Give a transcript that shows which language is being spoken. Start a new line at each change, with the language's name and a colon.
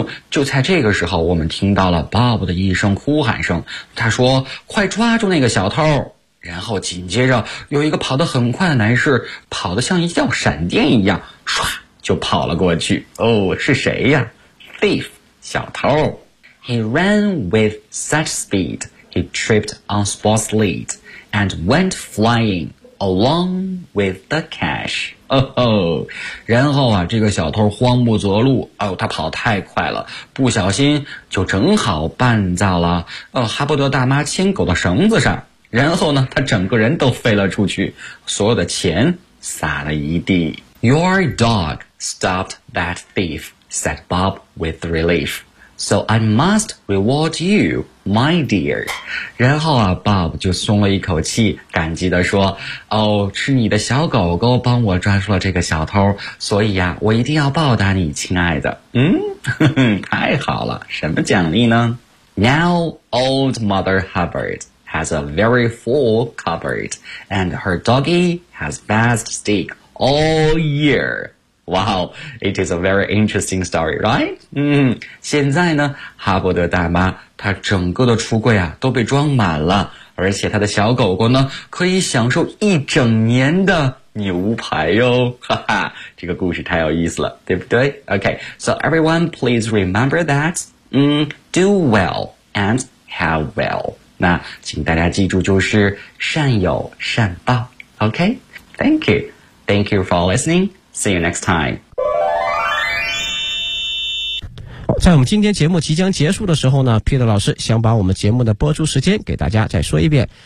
Chinese: 就在这个时候，我们听到了 Bob 的一声哭喊声，他说快抓住那个小偷。然后紧接着有一个跑得很快的男士跑得像一道闪电一样唰就跑了过去。哦，是谁呀？Thief, 小偷。
English: He ran with such speed he tripped on sports lead and went flyingalong with the cash.
Chinese: 然后啊，这个小偷慌不择路，他跑太快了，不小心就正好绊到了哈伯多大妈牵狗的绳子上，然后呢他整个人都飞了出去，所有的钱撒了一地。
English: Your dog stopped that thief, said Bob with relief. So I must reward you. My dear.
Chinese: 然后啊 Bob 就松了一口气，感激地说，哦，是你的小狗狗帮我抓住了这个小偷，所以啊我一定要报答你，亲爱的。太好了，什么奖励呢？
English: Now old mother Hubbard has a very full cupboard and her doggie has best steak all year. Wow, it is a very interesting story, right?
Chinese: 现在呢，哈伯德大妈她整个的橱柜啊都被装满了，而且她的小狗狗呢可以享受一整年的牛排哟，哈哈，这个故事太有意思了，对不对？
English: Okay, so everyone please remember that, do well and have well.
Chinese: 那请大家记住就是善有善报。
English: Okay, thank you. Thank you for listening. See you next time.
Chinese: 在我们今天节目即将结束的时候呢， Peter 老师想把我们节目的播出时间给大家再说一遍。